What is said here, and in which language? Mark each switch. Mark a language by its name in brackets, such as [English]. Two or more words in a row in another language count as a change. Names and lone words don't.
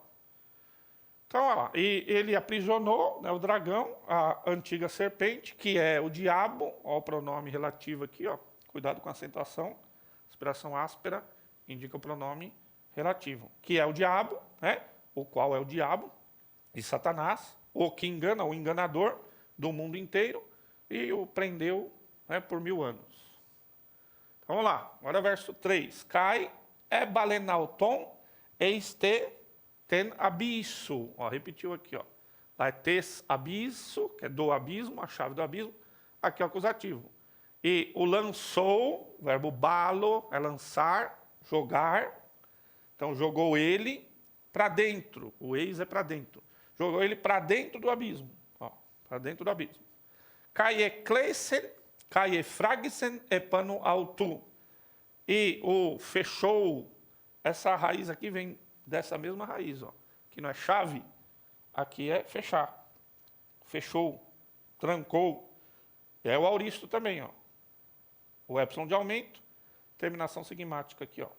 [Portuguese] Então, olha lá, e ele aprisionou, né, o dragão, a antiga serpente, que é o diabo, ó, o pronome relativo aqui, ó, cuidado com a acentuação, aspiração áspera, indica o pronome relativo, que é o diabo, né, o qual é o diabo, de Satanás, o que engana, o enganador do mundo inteiro, e o prendeu, né, por 1000 anos. Vamos lá, agora verso 3. [Greek] Καὶ ἔβαλεν αὐτὸν εἰς τὴν ἄβυσσον. [Portuguese] Ó, repetiu aqui, ó. Lá é [Greek] τῆς ἀβύσσου, [Portuguese] que é do abismo, a chave do abismo. Aqui é o acusativo. E o lançou, o verbo balo, é lançar, jogar. Então, jogou ele para dentro. O eis é para dentro. Jogou ele para dentro do abismo. Para dentro do abismo. [Greek] Καὶ ἔκλεισεν, καὶ ἐσφράγισεν ἐπάνω αὐτοῦ. [Portuguese] E o fechou, essa raiz aqui vem dessa mesma raiz, ó. Que não é chave, aqui é fechar. Fechou, trancou. É o auristo também, ó. O epsilon de aumento, terminação sigmática aqui, ó.